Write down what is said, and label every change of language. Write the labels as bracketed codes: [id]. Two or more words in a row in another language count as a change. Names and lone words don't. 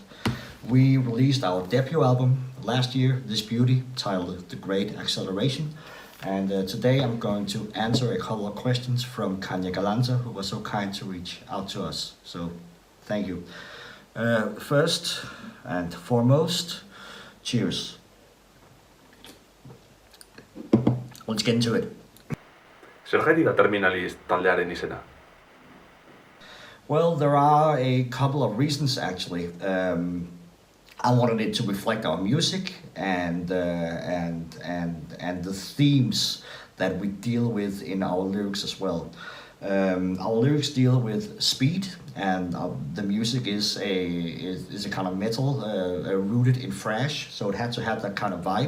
[en] We released our debut album last year, This Beauty, titled The Great Acceleration, and today I'm going to answer a couple of questions from Kanya Galanta, who was so kind to reach out to us. So, thank you. First and foremost, cheers. Let's get into it. [eu] Zergatik da Terminalist taldearen izena? [en] Well, there are a couple of reasons actually. I wanted it to reflect our music and the themes that we deal with in our lyrics as well. Our lyrics deal with speed, and the music is a kind of metal rooted in thrash, so it had to have that kind of vibe.